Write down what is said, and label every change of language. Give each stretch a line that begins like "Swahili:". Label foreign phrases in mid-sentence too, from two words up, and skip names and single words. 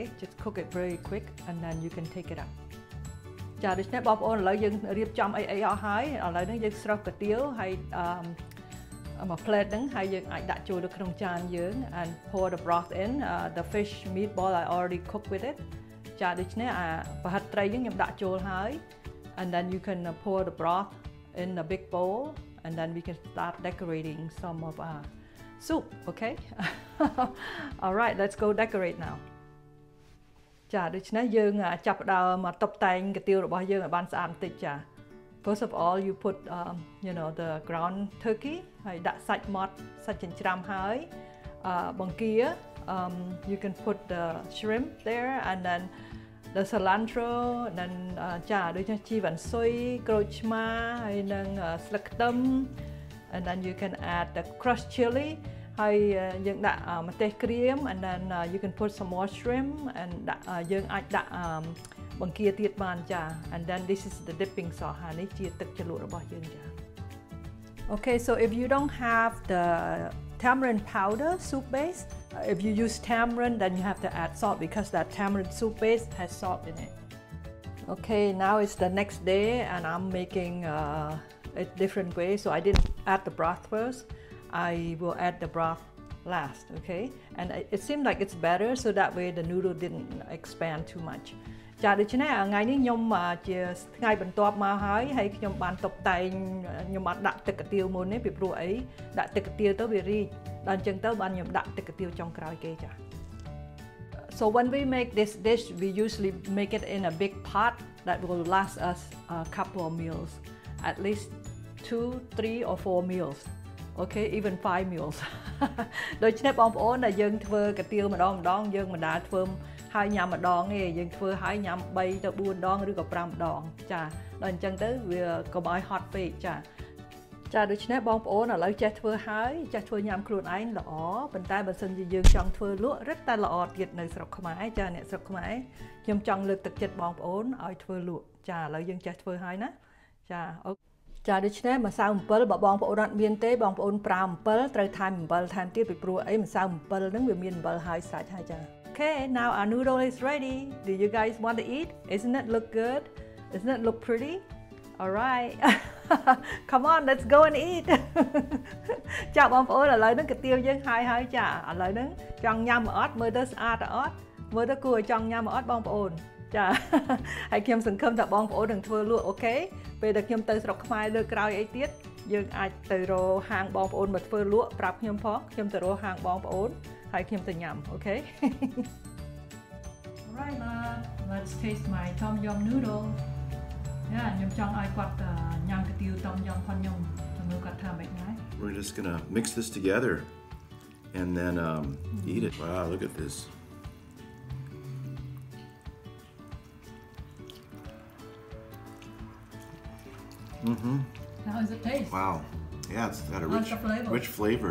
English: Just cook it very quick and then you can take it out.
Khmer: ចាដូច្នេះបងប្អូនឥឡូវយើងរៀបចំអីអស់ហើយឥឡូវនេះយើងស្រុះកាទៀវហើយមក plate ហ្នឹងហើយយើងអាចដាក់ចូលទៅក្នុងចានយើង
English: and pour the broth in the fish meatball I already cooked with it
Khmer: ចាដូច្នេះប្រហិតត្រីយើងខ្ញុំដាក់ចូលហើយ
English: And then you can pour the broth in a big bowl and then we can start decorating some of our soup, okay? All right, let's go decorate now.
Khmer: ចាដូច្នេះយើងចាប់ផ្ដើមមកតុបតែងកាទៀវរបស់យើងឲ្យបានស្អាតបន្តិចចា
English: First of all you put the ground turkey
Khmer: ហើយដាក់សាច់ម៉ត់ សាច់ចិញ្ច្រាំហើយបង្គា
English: you can put the shrimp there and then the cilantro
Khmer: និងចាដូចជាជីវ៉ាន់ស៊ុយក្រូចឆ្មាហើយនឹងស្លឹកខ្ទឹម
English: and then you can add the crushed chili
Khmer: ហើយយើងដាក់ម្ទេសក្រៀម
English: and then you can put some more shrimp and
Khmer: យើងអាចដាក់បង្គាទៀតបានចា
English: and then this is the dipping sauce
Khmer: ហើយនេះជាទឹកជ្រលក់របស់យើងចា
English: Okay, so if you don't have the tamarind powder soup base, if you use tamarind, then you have to add salt because that tamarind soup base has salt in it. Okay, now it's the next day and I'm making a different way. So I didn't add the broth first. I will add the broth last, okay? And it seemed like it's better so that way the noodle didn't expand too much.
Khmer: ចាដូច្នេះថ្ងៃនេះខ្ញុំជាថ្ងៃបន្ទាប់មកហើយខ្ញុំបានតុបតែងខ្ញុំបានដាក់ទឹកកាទៀវមុននេះពីព្រោះអីដាក់ទឹកកាទៀវទៅវារីកដល់អញ្ចឹងទៅបានខ្ញុំដាក់ទឹកកាទៀវចុងក្រោយគេចា
English: So when we make this dish we usually make it in a big pot that will last us a couple of meals, at least 2, 3 or 4 meals. Okay, even 5 meals.
Khmer: ដូច្នេះបងប្អូនដែលយើងធ្វើកាទៀវម្ដងយើងមិនដាល់ធ្វើហើយញ៉ាំម្ដងទេយើងធ្វើហើយញ៉ាំ3 ទៅ 4 ដងឬក៏ 5 ដងចាដល់អ ញ្ចឹងទៅវាកុំឲ្យហត់ពេកចាដូច្នេះបងប្អូនឥឡូវចេះធ្វើហើយចេះធ្វើញ៉ាំខ្លួនឯងល្អប៉ុន្តែបើសិនជាយើងចង់ធ្វើលក់រឹតតែល្អទៀតនៅស្រុកខ្មែរចាអ្នកស្រុកខ្មែរខ្ញុំចង់លើកទឹកចិត្តបងប្អូនឲ្យធ្វើលក់ចាឥឡូវយើងចេះធ្វើហើយណាចាចាដូច្នេះម្សៅអំពិលបើបងប្អូនអត់មានទេបងប្អូនប្រើអំពិលត្រូវថែមអំពិលថែមទៀតពីព្រោះអីម្សៅអំពិលហ្នឹងវាមានអំពិលហើយស្រេចហើយចា
English: Okay, now our noodle is ready. Do you guys want to eat? Isn't it look good? Doesn't it look pretty? All right. Come on, let's go and eat.
Khmer: ចាបងប្អូនឥឡូវហ្នឹងកាទៀវយើងហើយចាឥឡូវហ្នឹងចង់ញ៉ាំអត់មើលទៅស្អាតអត់មើលទៅគួរឲ្យចង់ញ៉ាំអត់បងប្អូនចាហើយខ្ញុំសង្ឃឹមថាបងប្អូននឹងធ្វើលក់អូខេពេលដែលខ្ញុំទៅស្រុកខ្មែរលើក្រោយអីទៀតយើងអាចទៅរកហាងបងប្អូនមកធ្វើលក់ប្រាប់ខ្ញុំផងខ្ញុំទៅរកហាងបងប្អូនហើយខ្ញុំទៅញ៉ាំអូខេ
English: Alright, let's taste my Tum Yum Noodle.
Khmer: ខ្ញុំចង់ឲ្យគាត់ញ៉ាំកាទៀវ Tum Yum ផងខ្ញុំមើលគាត់ធ្វើម៉េចណា
English: We're just gonna mix this together and then eat it. Wow, look at this. How does it taste? Wow. Yeah, it's got a rich flavor.